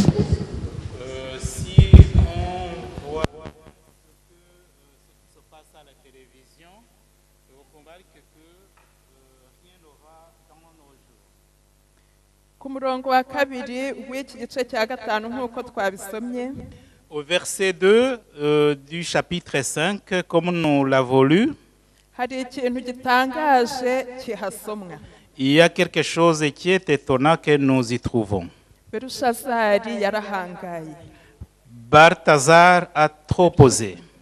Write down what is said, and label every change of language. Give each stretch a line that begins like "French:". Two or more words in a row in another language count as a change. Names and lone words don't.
Kinyarwanda: Ku murongo wa 2 w'iki gice cya 5 nk'uko twabisomye,
French: au verset 2 du chapitre 5, comme nous l'avons lu, il y a quelque chose qui est étonnant que nous y trouvons. Balthazar a trop posé.